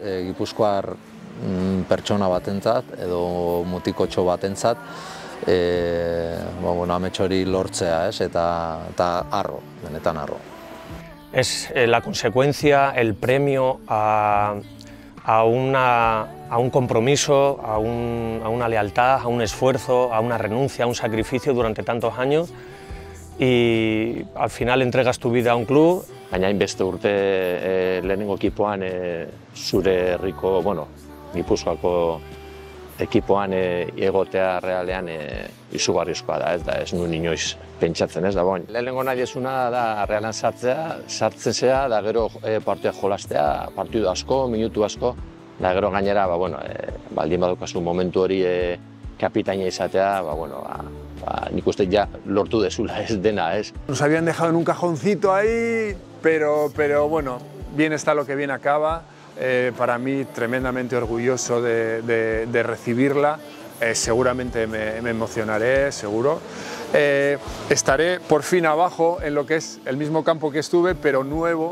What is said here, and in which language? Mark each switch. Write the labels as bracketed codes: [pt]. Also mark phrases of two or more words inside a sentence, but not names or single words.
[eu] Gipuzkoar pertsona batentzat edo mutikotxo batentzat amets hori lortzea, ez? Eta harro, benetan harro. [es] Es la consecuencia, el premio a un compromiso, a una lealtad, a un esfuerzo, a una renuncia, a un sacrificio durante tantos años, y al final entregas tu vida a un club. [eu] Baina hainbeste urte lehenengo ekipoan zure herriko, Gipuzkoako ekipoan egotea realean izugarrizkoa da, ez da, ez nuen inoiz pentsatzen, ez da, lehenengo nahi ezuna da realean sartzen zea, da gero partia jolastea, partidu asko, minutu asko, da gero gainera, baldin badukazu momentu hori kapitaina izatea, nik uste ja lortu dezula, ez dena, ez. [es] Nos habían dejado en un cajoncito ahí, pero bueno, bien está lo que bien acaba. Para mí tremendamente orgulloso de recibirla, seguramente me emocionaré, seguro. Estaré por fin abajo en lo que es el mismo campo que estuve, pero nuevo.